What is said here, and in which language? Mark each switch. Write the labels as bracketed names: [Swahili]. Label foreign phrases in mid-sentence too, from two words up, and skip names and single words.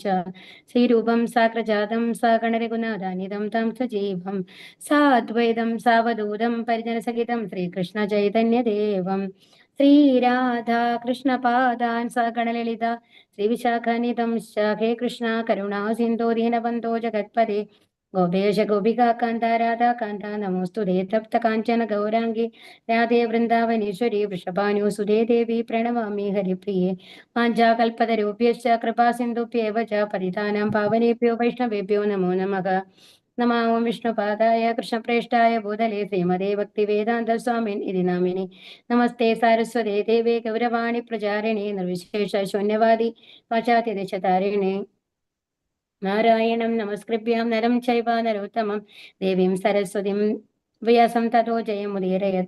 [Sanskrit] श्रीरूपं साग्रजातं सगणरघुनाथानिधं तं सजीवं साद्वैतं सावधूतं परिजनसहितं श्रीकृष्ण चैतन्यदेवं श्रीराधा कृष्णपादान् सगणललित श्रीविशाखानिधं हे कृष्ण करुणा सिन्धो दीनबन्धो जगत्पदे गोपेश गोपिकान्त राधाकान्त नमोस्तुते तप्त काञ्चन गौरांगि राधे वृन्दावनेश्वरि वृषभानुसुते देवि प्रणमामि हरिप्रिये. वाञ्चाकल्पतरुभ्यश्च कृपा सिन्धुभ्येव च पतितानां पावनेभ्यो वैष्णवेभ्यो नमो नमः. नमो विष्णुपादाय कृष्णप्रेष्ठाय भूतले श्रीमते भक्तिवेदान्त स्वामिन् इति नामिनि. नमस्ते सारस्वते देवे गौरवाणि प्रचारिणे निर्विशेष शून्यवादि पाश्चात्यदेशतारिणे. नारायणं नमस्कृभ्यं नरं चैव नरोत्तमं देवीं सरस्वतिं व्यासं ततो जयमुदीरयत्.